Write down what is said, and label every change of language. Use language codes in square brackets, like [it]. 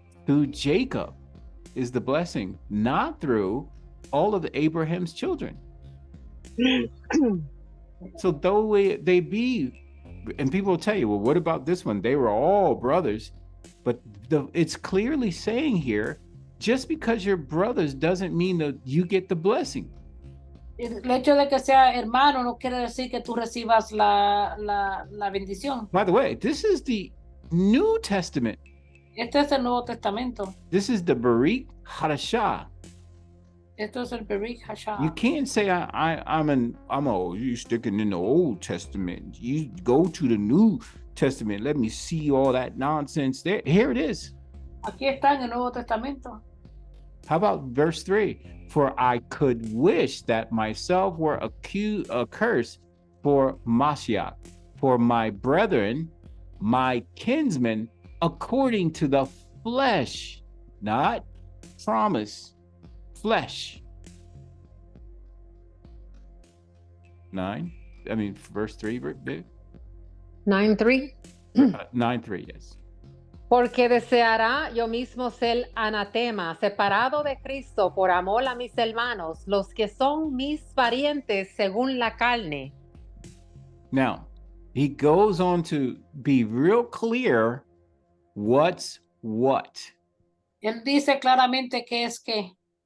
[en] Through Jacob is the blessing, not through all of Abraham's children. So though they be, and people will tell you, well, what about this one? They were all brothers. But it's clearly saying here, just because you're brothers doesn't mean that you get the blessing. [es] El hecho de que sea hermano no quiere decir que tú recibas la bendición. [en] By the way, this is the New Testament. [es] Este es el Nuevo Testamento. [en] This is the Barit Hadashah. [es] Esto es el Berit Hashah. [en] You can't say you sticking in the Old Testament. You go to the New Testament. Let me see all that nonsense there. Here it is. [es] Aquí está en el Nuevo Testamento. [en] How about verse 3? For I could wish that myself were accursed for Mashiach, for my brethren, my kinsmen, according to the flesh, not promise, flesh. 9, verse 3, 9:3. 9:3, yes. [es] Porque deseará yo mismo ser anatema, separado de Cristo por amor a mis hermanos, los que son mis parientes según la carne. [en] Now, he goes on to be real clear what's what. [es] Él dice claramente qué es qué.